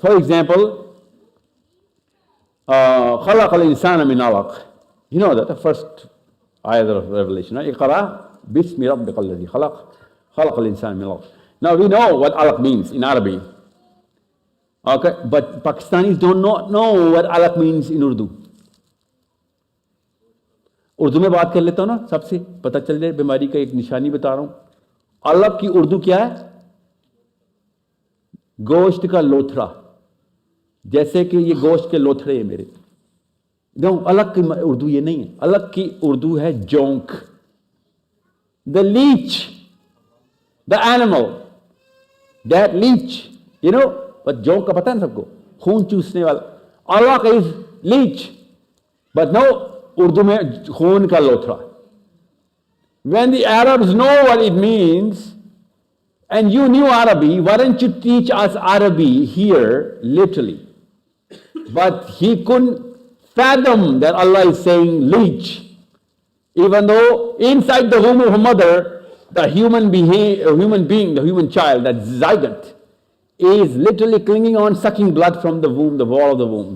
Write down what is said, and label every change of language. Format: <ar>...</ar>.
<en>For example,</en> <ar>خَلَقَ الْإِنسَانَ مِنْ عَلَقٍ.</ar> <en>You know that, the first ayah of Revelation, right?</en> <ar>اقرأ بِسْمِ رَبِّكَ الَّذِي خَلَقَ خَلَقَ الْإِنسَانَ مِنْ عَلَقٍ.</ar> <en>Now we know what alaq means in Arabic. Okay, but Pakistanis do not know what alaq means in Urdu.</en> <hi>Urdu में बात कर लेता हूँ ना, सबसे पता चल जाए, बीमारी का एक निशानी बता रहा हूँ. अलग की उर्दू क्या है? गोश्त का लोथड़ा. जैसे कि ये गोश्त के लोथड़े हैं मेरे. No, अलग की उर्दू ये नहीं है. अलग की उर्दू है जोंक.</hi> <en>The leech, the animal, that leech, you know, but</en> <hi>जोंक का पता है ना सबको, खून चूसने वाला. अलग</hi> <en>is leech, but no,</en> <hi>Urdu में खून का लोथड़ा.</hi> <en>When the Arabs know what it means, and you knew Arabic, why don't you teach us Arabic here, literally? But he couldn't fathom that Allah is saying leech, even though inside the womb of a mother, the human being, the human child, that zygote, is literally clinging on, sucking blood from the womb, the wall of the womb.</en>